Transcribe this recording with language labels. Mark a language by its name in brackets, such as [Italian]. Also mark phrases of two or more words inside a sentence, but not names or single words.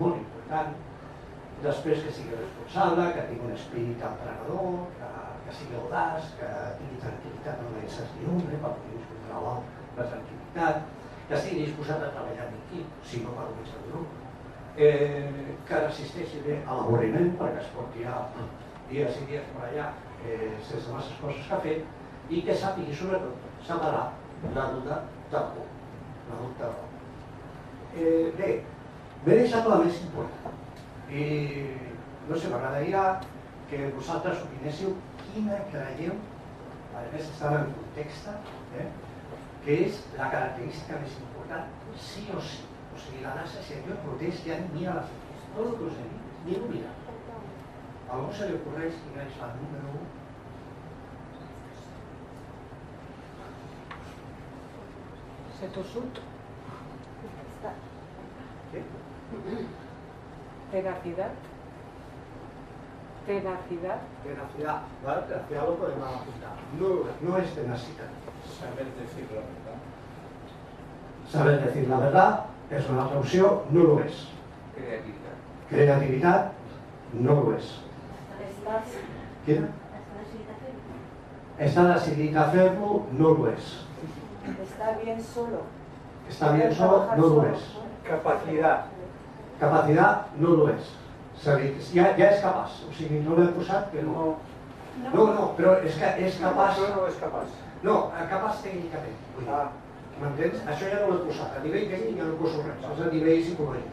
[Catalan] molt important, després que sigui responsable, que tingui un espírit emprenedor, que sigui audaç, que tingui tranquil·litat en la incertidumbre, per poder disfrutar la tranquil·litat, que estigui disposat a treballar en equip, si no per un grup, que resisteixi bé a l'avorriment perquè es pot tirar dies i dies per allà sense masses coses que ha fet i que sàpigui sobretot separar la duda del por. Bé, m'he deixat la més important i no sé, m'agradaria que vosaltres opinéssiu quina creieu, a més estan en context, que és la característica més important, sí o sí. O sigui, la NASA, si allò proteix, ja ni mira les fotos. Tot el que us he dit, ni ho mira. A algú se li ocorreix quina és la número 1? Setosut. [Spanish] ¿Qué? Tenacidad. Tenacidad. Tenacidad. ¿Vale? Tenacidad lo podemos apuntar. No es tenacidad. Saber decir la verdad. Saber decir la verdad [Catalan] es una altra opció, no lo és. Creativitat no lo és. Quina? Està decidit a fer-lo, no lo és. [Spanish] Está bien solo. Está bien solo, [Catalan] no lo és. [Spanish] Capacidad. [Catalan] Capacitat no lo és. Ja és capaç, o sigui, no l'he posat, però... No, però és que és capaç... Això no és capaç. No, capaç tècnicament. M'entens? Això ja no l'he posat. A nivell tècnic ja no poso res, és a nivell psicològic.